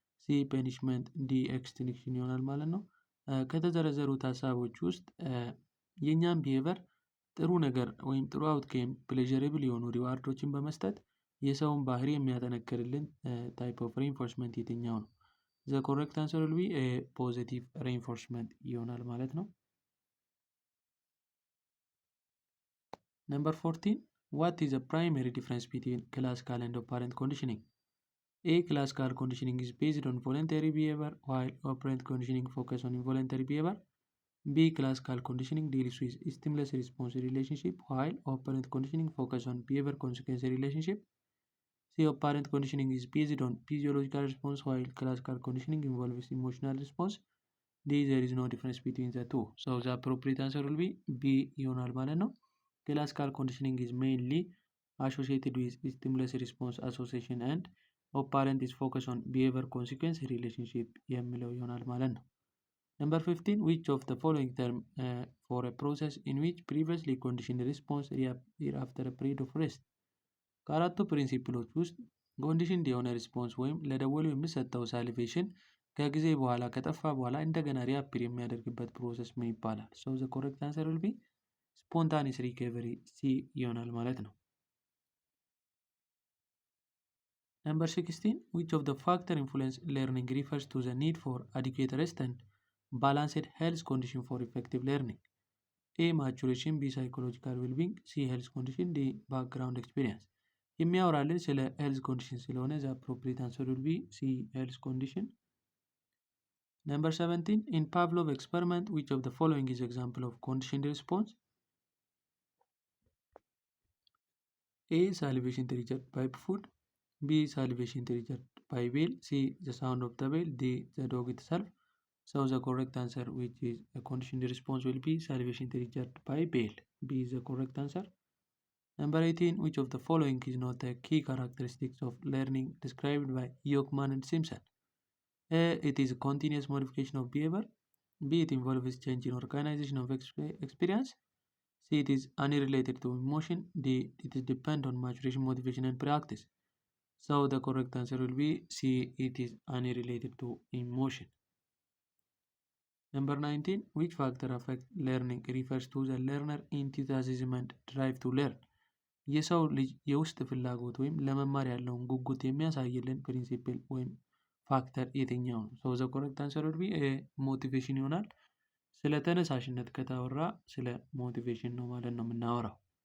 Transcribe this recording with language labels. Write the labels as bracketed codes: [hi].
[am] ሲ ፐኒሽመንት ዲ ኤክስቲንክሽን ይሆናል ማለት ነው። ከተዘረዘሩት ሀሳቦች ውስጥ የእኛም ቢሄቨር ጥሩ ነገር ወይም ጥሩ አውትኬም ፕሌዠረብል የሆኑ ሪዋርዶችን በመስጠት የሰውን ባህሪ የሚያጠነክርልን ታይፕ ኦፍ ሬንፎርስመንት የትኛው ነው? [en] ዘ ኮሬክት አንሰር ዊል ቢ ፖዚቲቭ ሬንፎርስመንት [am] ይሆናል ማለት ነው። [en] ነምበር 14 what is the primary difference between classical and operant conditioning? A. Classical conditioning is based on voluntary behavior while operant conditioning focus on involuntary behavior. B. Classical conditioning deals with stimulus response relationship while operant conditioning focus on behavior consequence relationship. C. Operant conditioning is based on physiological response while classical conditioning involves emotional response. D. There is no difference between the two. So the appropriate answer will be B. [am] ይሆናል ማለት ነው። [en] Classical conditioning is mainly associated with stimulus response association and operant is focused on behavior consequence relationship [am] የሚለው ይሆናል ማለት ነው። [en] Number 15 which of the following term for a process in which previously conditioned response reappear after a period of rest? [am] ከአራቱ ፕሪንሲፕሎች ውስጥ ኮንዲሽንድ የሆነ ሪስፖንስ ወይም ለደወሉ የሚሰጠው ሳሊቬሽን ከጊዜ በኋላ ከጠፋ በኋላ እንደገና ሪአፒር የሚያደርግበት ፕሮሰስ ምን ይባላል? [en] ሶ ዘ ኮሬክት አንሰር ዊል ቢ ስፖንታኒየስ ሪከቨሪ ሲ [am] ይሆናል ማለት ነው። [en] Number 16 which of the factor influence learning refers to the need for adequate rest and balanced health condition for effective learning? A. Maturation. B. Psychological well-being. C. Health condition. D. Background experience. [am] የሚያወራልን ስለ ሄልዝ ኮንዲሽን ስለሆነ [en] ዘ አፕሮፕሪየት አንሰር ዊል ቢ ሲ ሄልዝ ኮንዲሽን። Number 17 in Pavlov experiment which of the following is example of conditioned response? A. Salivation triggered by food. B. Salivation triggered by bell. C. The sound of the bell. D. The dog itself. So the correct answer which is a conditioned response will be salivation triggered by bell. B is the correct answer. Number 18 which of the following is not the key characteristics of learning described by Yokman and Simpson? A. It is a continuous modification of behavior. B. It involves change in organization of experience. C. It is unrelated to emotion. D. It is depend on maturation, motivation and practice. So the correct answer will be C. It is unrelated to emotion. Number 19 which factor affect learning refers to the learner enthusiasm and drive to learn? [am] የሰው ልጅ የውስጥ ፍላጎት ወይም ለመማር ያለውን ጉጉት የሚያሳይልን ፕሪንሲፕል ወይም ፋክተር የትኛው ነው? [en] ሶ ዘ ኮሬክት አንሰር ዊል ቢ ሞቲቬሽን [am] ይሆናል። ስለ ተነሳሽነት ከታወራ ስለ ሞቲቬሽን ነው ማለት ነው የምናወራው።